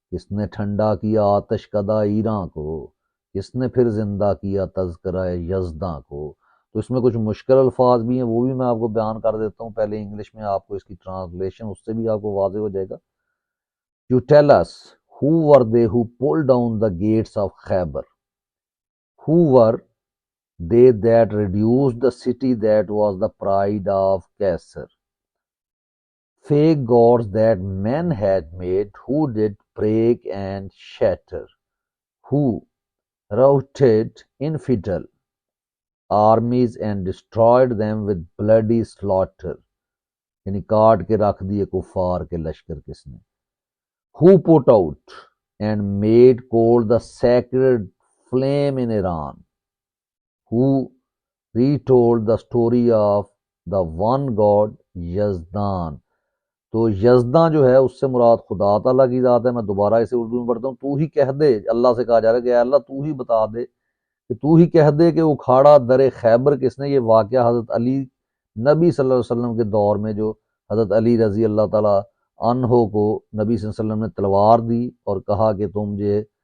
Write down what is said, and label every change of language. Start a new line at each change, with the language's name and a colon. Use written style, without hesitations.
Urdu: نے ٹھنڈا کیا آتش کدہ ایراں کو، کس نے پھر زندہ کیا تذکرہ یزداں کو۔ تو اس میں کچھ مشکل الفاظ بھی ہیں، وہ بھی میں آپ کو بیان کر دیتا ہوں۔ پہلے انگلش میں آپ کو اس کی ٹرانسلیشن، اس سے بھی آپ کو واضح ہو جائے گا۔
English: You tell us, who were they who pulled down the gates of Khyber? Who were they that reduced the city that was the pride of Caesar? Fake gods that men had made, who did break and shatter, who routed infidel armies and destroyed them with bloody slaughter.
Urdu: یعنی کاٹ کے رکھ دیے کفار کے لشکر کس نے؟
English: Who put out and made cold the sacred flame in Iran? Who retold the story of the one God
Urdu: Yazdan? تو یزدان جو ہے اس سے مراد خدا تعالیٰ کی ذات ہے۔ میں دوبارہ اسے اردو میں پڑھتا ہوں۔ تو ہی کہہ دے، اللہ سے کہا جا رہا ہے کہ اے اللہ تو ہی بتا دے، کہ تو ہی کہہ دے کہ اکھاڑا در خیبر کس نے۔ یہ واقعہ حضرت علی نبی صلی اللہ علیہ وسلم کے دور میں، جو حضرت علی رضی اللہ تعالیٰ عنہ کو نبی صلی اللہ علیہ وسلم نے تلوار دی اور کہا کہ تم یہ